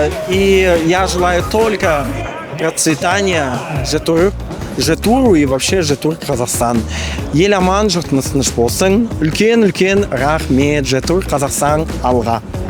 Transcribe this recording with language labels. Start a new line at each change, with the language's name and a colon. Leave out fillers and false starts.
Russian: И я желаю только процветания G-Tour и вообще G-Tour Казахстан.
Kazakh: Ел аман, жұртымыз тыныш болсын. Үлкен рахмет, G-Tour Казахстан алға.